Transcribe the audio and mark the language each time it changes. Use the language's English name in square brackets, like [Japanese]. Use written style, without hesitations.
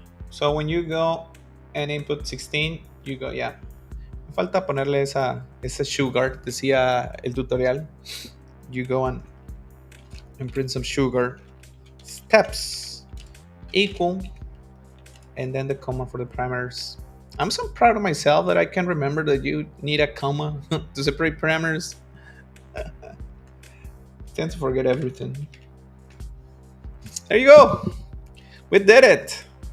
[English] So when you go and input 16, you go, yeah. [Spanish] Me falta ponerle esa sugar, decía el tutorial. [English] You go and print some sugar. Steps equal, and then the comma for the parameters. I'm so proud of myself that I can remember that you need a comma to separate parameters. I tend to forget everything. There you go. We did it.